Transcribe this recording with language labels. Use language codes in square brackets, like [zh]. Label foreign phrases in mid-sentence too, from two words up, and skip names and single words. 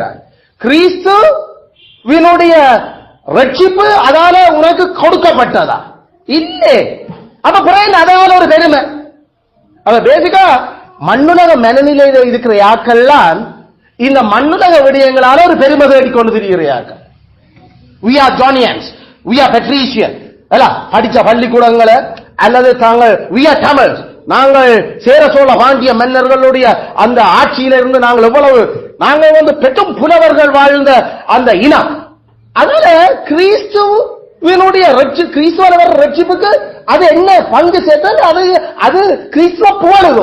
[ta] கிறிஸ்துவினுடைய ரட்சிப்பு அதால உனக்கு கொடுக்கப்பட்டதா? இல்லை. அப்ப பிறகு அதால ஒரு பெருமை. அப்ப பேசிக்கா மண்ணுலக மனநிலையில இருக்கிற யாக்கெல்லாம் இந்த மண்ணுலக விடயங்களால ஒரு பெருமை தேடிக்கொண்டு திரிகிற யாக்கள். [en] We are Johnnians, we are patrician. [ta] படிச்ச பள்ளிக்கூடங்களை அல்லது தாங்கள் [en] we are Tamils, [ta] நாங்கள் சேர சோழ பாண்டிய மன்னர்களுடைய அந்த ஆட்சியிலிருந்து நாங்கள் எவ்வளவு நாங்கள் பெற்றும் புலவர்கள் வாழ்ந்த அந்த இனம். அதனால கிறிஸ்துவனுடைய கிறிஸ்துவ ரட்சிப்புக்கு அது என்ன பங்கு சேர்த்தால் அது கிறிஸ்துவ புகழுதோ.